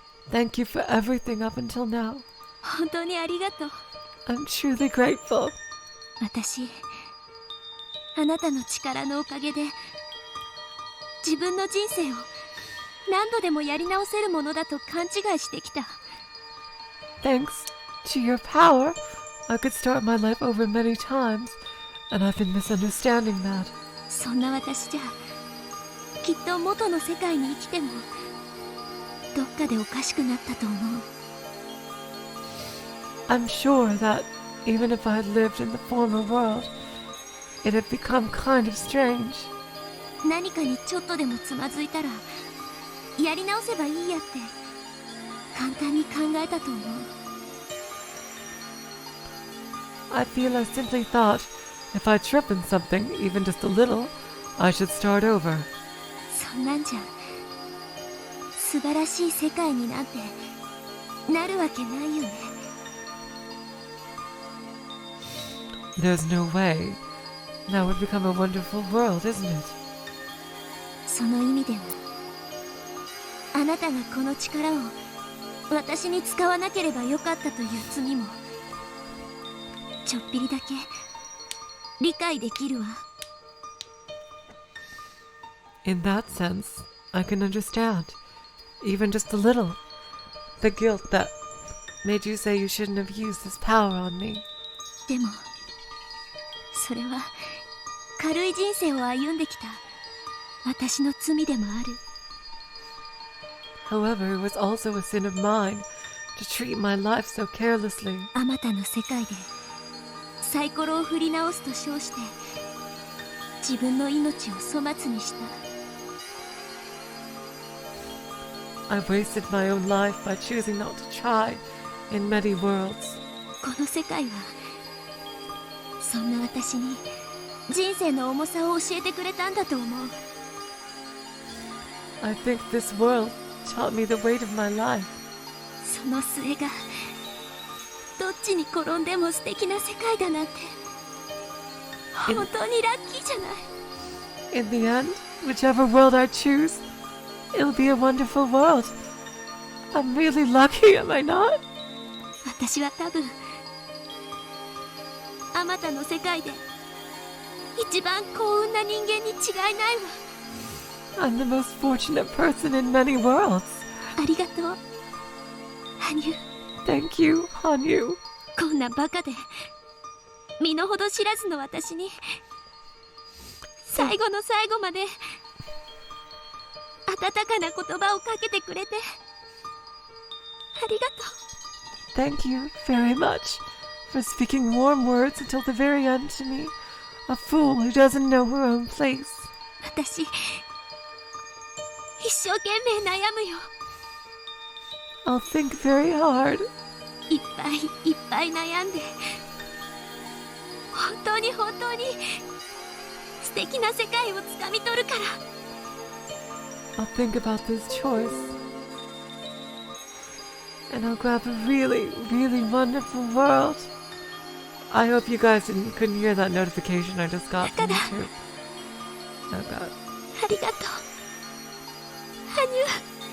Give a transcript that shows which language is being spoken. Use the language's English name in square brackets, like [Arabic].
[English] Thank you for everything up until now. [Japanese] 本当にありがとう。 [English] I'm truly grateful. [Japanese] 私、あなたの力のおかげで自分の人生を何度でもやり直せるものだと勘違いしてきた。 [English] Thanks to your power, I could start my life over many times, and I've been misunderstanding that. [Japanese] そんな私じゃ、きっと元の世界に生きてもどっかでおかしくなったと思う。 [English] I'm sure that even if I had lived in the former world, it had become kind of strange. [Japanese] 何かにちょっとでもつまずいたらやり直せばいいやって簡単に考えたと思う。 [English] I feel I simply thought if I trip in something, even just a little, I should start over. [Japanese] そんなんじゃ素晴らしい世界になんてなるわけないよね。 [English] There's no way. That would become a wonderful world, isn't it? [Japanese] その意味ではあなたがこの力を私に使わなければよかったという罪もちょっぴりだけ理解できるわ。 [English] In that sense, I can understand, even just a little, the guilt that made you say you shouldn't have used this power on me. [Japanese] でもそれは軽い人生を歩んできた私の罪でもある。 [English] However, it was also a sin of mine to treat my life so carelessly. [Japanese] あまたの世界でサイコロを振り直すと称して自分の命を粗末にした。 [English] I wasted my own life by choosing not to try in many worlds. [Japanese] この世界はそんな私に人生の重さを教えてくれたんだと思う。 [English] I think this world taught me the weight of my life. [Japanese] その末がどっちに転んでも素敵な世界だなんて本当にラッキーじゃない。 [English] In the end, whichever world I choose, it'll be a wonderful world. I'm really lucky, am I not? [Japanese] 私は多分あまたの世界で一番幸運な人間に違いないわ。 [English] I'm the most fortunate person in many worlds. [Japanese] ありがとう羽生。 [English] Thank you, Hanyu. [Japanese] こんなバカで身の程知らずの私に最後の最後まで温かな言葉をかけてくれてありがとう。 [English] Thank you very much for speaking warm words until the very end to me. A fool who doesn't know her own place. [Japanese] 私一生懸命悩むよ。 [English] I'll think very hard. [Japanese] いっぱいいっぱい悩んで本当に本当に素敵な世界をつかみ取るから。 [English] I'll think about this choice. And I'll grab a really, really wonderful world. I hope you guys couldn't hear that notification I just got from YouTube. Oh god. [Japanese] ありがとう羽生。